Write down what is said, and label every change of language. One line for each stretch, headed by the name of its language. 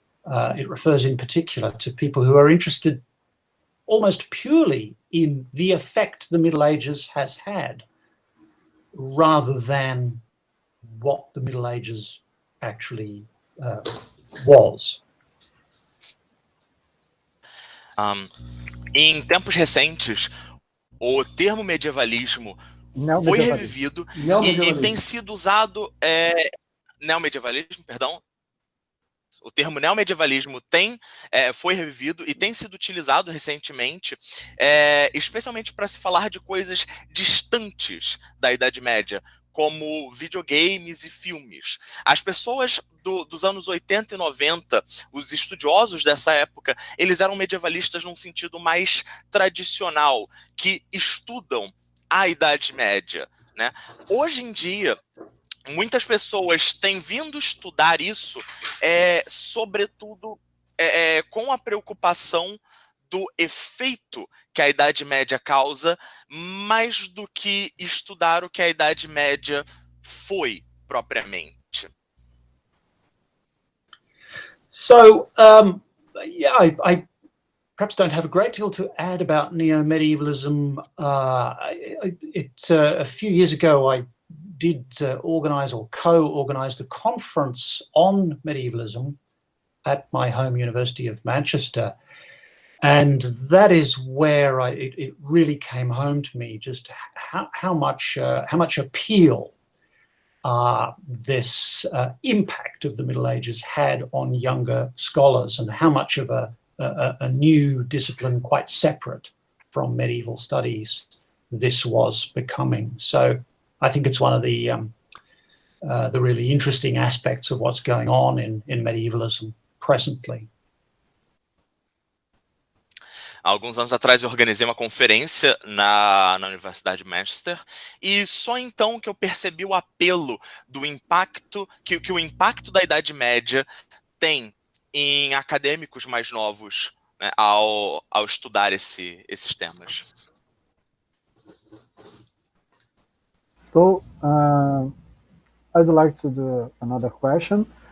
English: It refers in particular to people who are interested almost purely in the effect the Middle Ages has had, rather than what the Middle Ages actually was.
Portuguese: Em tempos recentes, o termo medievalismo foi revivido e tem sido usado... neomedievalismo, perdão. O termo neomedievalismo foi revivido e tem sido utilizado recentemente, especialmente para se falar de coisas distantes da Idade Média, como videogames e filmes. As pessoas dos anos 80 e 90, os estudiosos dessa época, eles eram medievalistas num sentido mais tradicional, que estudam a Idade Média, né? Hoje em dia, muitas pessoas têm vindo estudar isso, sobretudo com a preocupação do efeito que a Idade Média causa, mais do que estudar o que a Idade Média foi propriamente.
English: So, yeah, I perhaps don't have a great deal to add about neo-medievalism. A few years ago, I did organize or co-organize a conference on medievalism at my home University of Manchester. And that is where it really came home to me, just how much appeal this impact of the Middle Ages had on younger scholars, and how much of a new discipline, quite separate from medieval studies, this was becoming. So I think it's one of the really interesting aspects of what's going on in medievalism presently.
Portuguese: Há alguns anos atrás eu organizei uma conferência na Universidade de Manchester, e só então que eu percebi o apelo do impacto, que o impacto da Idade Média tem em acadêmicos mais novos, né, ao estudar esses temas.
English: So, I'd like to do another question.